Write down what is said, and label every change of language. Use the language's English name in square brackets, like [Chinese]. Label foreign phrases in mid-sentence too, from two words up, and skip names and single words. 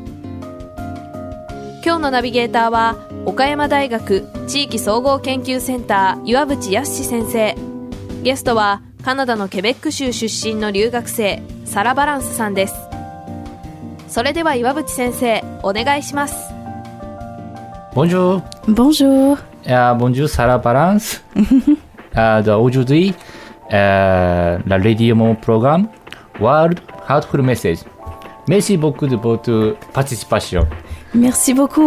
[Japanese] 今日のナビゲーターは岡山大学地域総合研究センター岩渕康先生。ゲストはカナダのケベック州出身の留学生サラ・バランスさんです。それでは岩渕先生、お願いします。 [French] Bonjour. Bonjour. Bonjour Sarah Balance. Aujourd'hui, la radio mon programme World Heartful Message. Merci beaucoup de votre participation. Merci beaucoup.